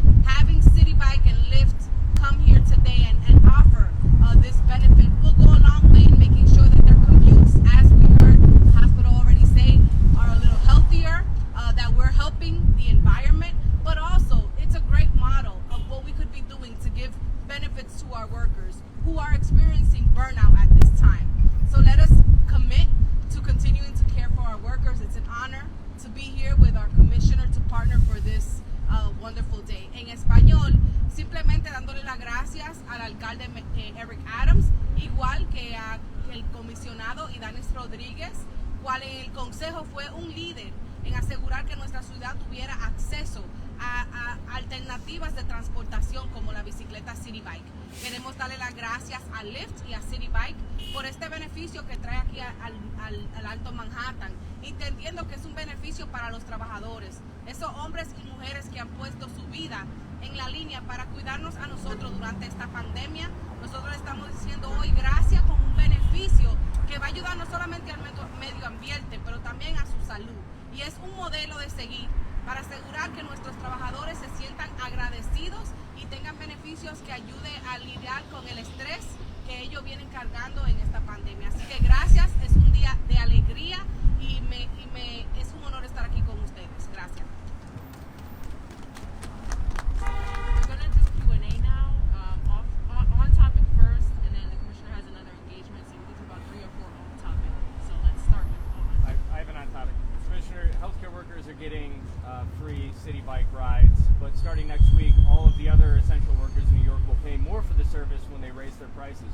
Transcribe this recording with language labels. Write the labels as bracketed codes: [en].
[en] Having Citi Bike and Lyft come here today and offer this benefit will go a long way in making sure that their commutes, as we heard the hospital already say, are a little healthier, that we're helping the environment, but also it's a great model of what we could be doing to give benefits to our workers who are experiencing burnout at this time. So let us commit to continuing to care for our workers. It's an honor to be here with our commissioner to partner for this wonderful day. [es] En español, simplemente dándole las gracias al alcalde Eric Adams, igual que al comisionado Ydanis Rodriguez, cual en el consejo fue un líder en asegurar que nuestra ciudad tuviera acceso a alternativas de transportación como la bicicleta Citi Bike. Queremos darle las gracias a Lyft y a Citi Bike por este beneficio que trae aquí al Alto Manhattan, entendiendo que es un beneficio para los trabajadores, esos hombres y mujeres que han puesto su vida en la línea para cuidarnos a nosotros durante esta pandemia. Nosotros estamos diciendo hoy gracias con un beneficio que va a ayudar no solamente al medio ambiente, pero también a su salud. Y es un modelo de seguir para asegurar que nuestros trabajadores se sientan agradecidos y tengan beneficios que ayuden a lidiar con el estrés que ellos vienen cargando en esta pandemia. Así que gracias, es un día de alegría y es un honor estar aquí con ustedes. Gracias. [en] We're going to do Q&A now, on topic first, and then the commissioner has another engagement, so we can do about 3 or 4 on topic. So let's start with on. I have an on topic. Commissioner, healthcare workers are getting free Citi Bike rides, but starting next week, all of the other essential workers in New York will pay more for the service when they raise their prices.